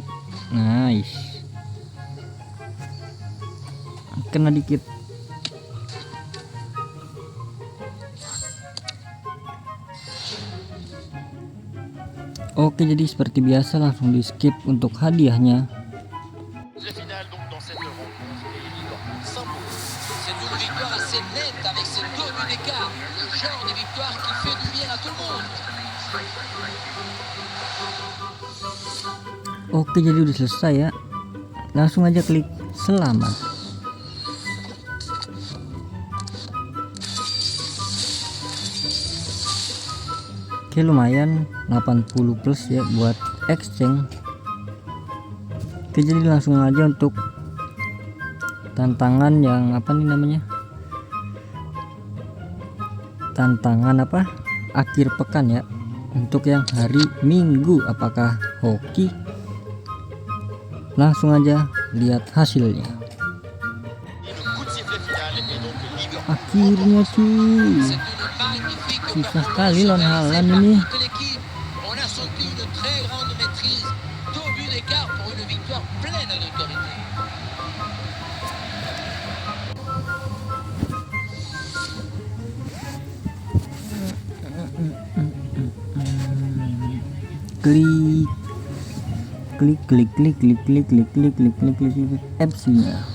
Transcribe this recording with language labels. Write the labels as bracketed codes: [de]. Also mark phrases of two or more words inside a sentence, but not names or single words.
[id] Nice. Kena dikit. Oke, jadi seperti biasa langsung di skip untuk hadiahnya. [fr] Le final donc dans cette rencontre et Lyon s'impose. C'est une victoire assez nette avec ces 2 buts d'écart. Le genre de victoire qui fait du bien à tout le monde. [id] Oke, jadi udah selesai ya. Langsung aja klik selamat. Oke, lumayan 80 plus ya buat exchange. Oke, jadi langsung aja untuk tantangan yang apa nih namanya, tantangan apa akhir pekan ya, untuk yang hari Minggu. Apakah hoki? Langsung aja lihat hasilnya. [fr] Et le coup de sifflet final est donc Lyon. [id] Akhirnya cuy, [fr] C'est une magnifique [id] susah [fr] performance [id] sekali lawan [fr] réalisée [id] Haaland [fr] par [id] ini. [fr] toute l'équipe. On a senti une très grande maîtrise. 2 buts d'écart pour une victoire pleine d'autorité. [id] Klik klik klik klik klik klik klik klik klik klik klik klik FC-nya.